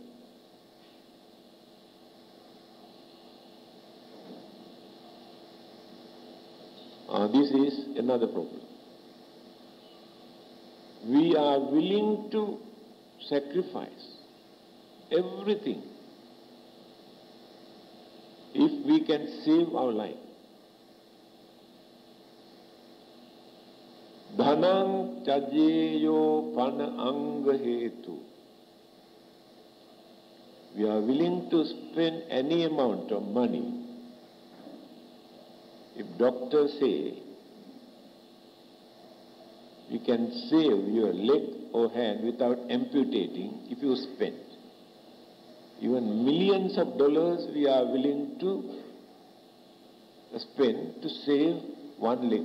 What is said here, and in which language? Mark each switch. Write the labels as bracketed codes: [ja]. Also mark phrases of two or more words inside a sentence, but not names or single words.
[en] This is another problem. We are willing to sacrifice everything if we can save our life. [pi] Dhanam chajeyo pana anga hetu. [en] We are willing to spend any amount of money. If doctors say you can save your leg or hand without amputating, if you spend even millions of dollars, we are willing to spend to save one leg.